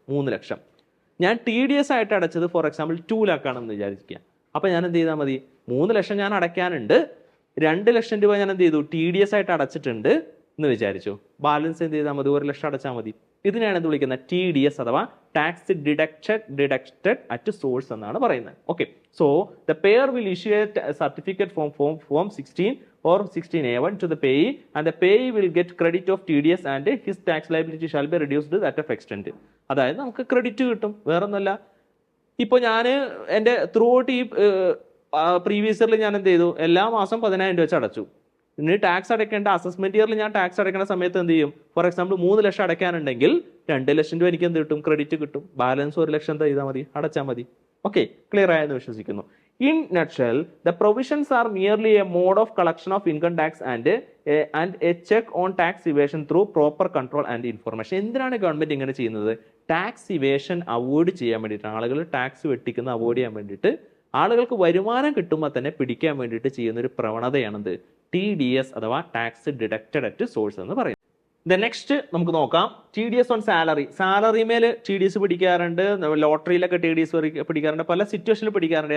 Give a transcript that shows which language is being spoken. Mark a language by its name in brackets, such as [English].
[Malayalam] 3 ലക്ഷം ഞാൻ TDS ആയിട്ട് അടച്ചത് ഫോർ എക്സാമ്പിൾ 2 lakh ആണെന്ന് വിചാരിക്കുക. അപ്പോൾ ഞാൻ എന്ത് ചെയ്താൽ മതി? 3 ലക്ഷം ഞാൻ അടയ്ക്കാനുണ്ട്, 2 ലക്ഷം രൂപ ഞാൻ എന്ത് ചെയ്തു? TDS ആയിട്ട് അടച്ചിട്ടുണ്ട് എന്ന് വിചാരിച്ചു. ബാലൻസ് എന്ത് ചെയ്താൽ മതി? 1 ലക്ഷം അടച്ചാൽ മതി. ഇതിനെയാണ് എന്ത് വിളിക്കുന്നത്? TDS അഥവാ ടാക്സ് ഡിഡക്റ്റഡ് അറ്റ് സോഴ്സ് എന്നാണ് പറയുന്നത്. [English] Okay, so the payer will issue a certificate form 16 or 16A1 to the payee and the payee will get credit of TDS and his tax liability shall be reduced to that of extent. [Malayalam] അതായത് നമുക്ക് credit കിട്ടും. വേറൊന്നുമല്ല, ഇപ്പോൾ ഞാൻ എൻ്റെ through out ഈ previous ഇയറിൽ ഞാൻ എന്ത് ചെയ്തു? എല്ലാ മാസം 10,000 വെച്ച് അടച്ചു. ഇനി ടാക്സ് അടയ്ക്കേണ്ട അസസ്മെന്റ് ഇയറിൽ ഞാൻ ടാക്സ് അടയ്ക്കുന്ന സമയത്ത് എന്ത് ചെയ്യും? ഫോർ എക്സാമ്പിൾ 3 ലക്ഷം അടയ്ക്കാനുണ്ടെങ്കിൽ 2 ലക്ഷം രൂപ എനിക്ക് എന്ത് കിട്ടും? ക്രെഡിറ്റ് കിട്ടും. ബാലൻസ് 1 ലക്ഷം ചെയ്താൽ മതി, അടച്ചാൽ മതി. ഓക്കെ, ക്ലിയർ ആയെന്ന് വിശ്വസിക്കുന്നു. [English] In nutshell, the provisions are merely a mode of collection of income tax and a check on tax evasion through proper control and information. [Malayalam] എന്തിനാണ് ഗവൺമെന്റ് ഇങ്ങനെ ചെയ്യുന്നത്? ടാക്സ് ഇവേഷൻ അവോയ്ഡ് ചെയ്യാൻ വേണ്ടിയിട്ട്, ആളുകൾ ടാക്സ് വെട്ടിക്കുന്ന അവോയ്ഡ് ചെയ്യാൻ വേണ്ടിയിട്ട്, ആളുകൾക്ക് വരുമാനം കിട്ടുമ്പോൾ തന്നെ പിടിക്കാൻ വേണ്ടിയിട്ട് ചെയ്യുന്ന ഒരു പ്രവണതയാണെന്ത് TDS അഥവാ ടാക്സ് ഡിഡക്റ്റഡ് അറ്റ് സോഴ്സ് എന്ന് പറയുന്നത്. നെക്സ്റ്റ് നമുക്ക് നോക്കാം TDS ഓൺ സാലറി. സാലറി മേൽ TDS പിടിക്കാറുണ്ട്, ലോട്ടറിയിലൊക്കെ TDS പിടിക്കാറുണ്ട്, പല സിറ്റുവേഷനിൽ പിടിക്കാറുണ്ട്.